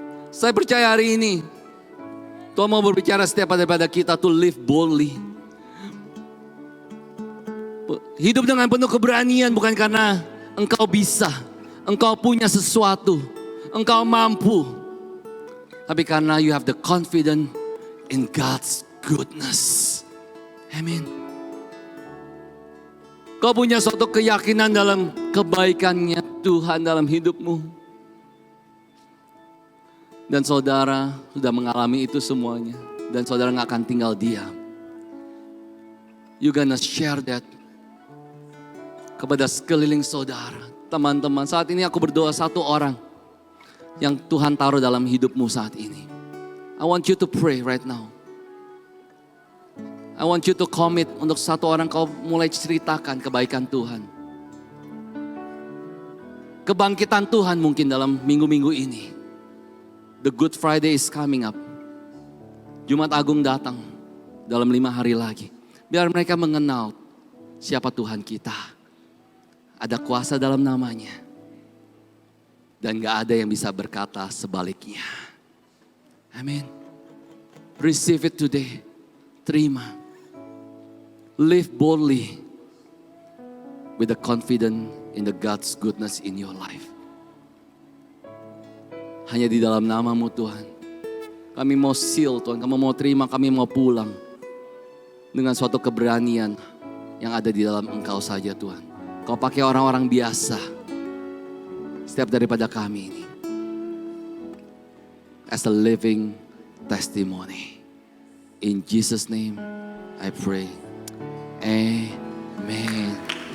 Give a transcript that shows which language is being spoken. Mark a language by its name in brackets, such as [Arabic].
[Indonesian] Saya percaya hari ini Tuhan mau berbicara setiap daripada kita [English] to live boldly. [Indonesian] Hidup dengan penuh keberanian bukan karena engkau bisa, engkau punya sesuatu, engkau mampu. Tapi karena [English] you have the confidence in God's goodness. Amen. [Indonesian] Kau punya suatu keyakinan dalam kebaikannya Tuhan dalam hidupmu. Dan saudara sudah mengalami itu semuanya. Dan saudara gak akan tinggal diam. [English] You gonna share that kepada sekeliling saudara. [Indonesian] Teman-teman, saat ini aku berdoa satu orang yang Tuhan taruh dalam hidupmu saat ini. [English] I want you to pray right now. I want you to commit [Indonesian] untuk satu orang kau mulai ceritakan kebaikan Tuhan. Kebangkitan Tuhan mungkin dalam minggu-minggu ini. [English] The Good Friday is coming up. [Indonesian] Jumat Agung datang dalam 5 hari lagi. Biar mereka mengenal siapa Tuhan kita. Ada kuasa dalam namanya. Dan gak ada yang bisa berkata sebaliknya. [English] Amin. Receive it today. Terima. Live boldly. With the confidence in the God's goodness in your life. [Indonesian] Hanya di dalam nama-Mu Tuhan. Kami mau seal Tuhan, kami mau terima, kami mau pulang. Dengan suatu keberanian yang ada di dalam Engkau saja Tuhan. Kau pakai orang-orang biasa. Setiap daripada kami ini. [English] As a living testimony. In Jesus' name I pray. Amen.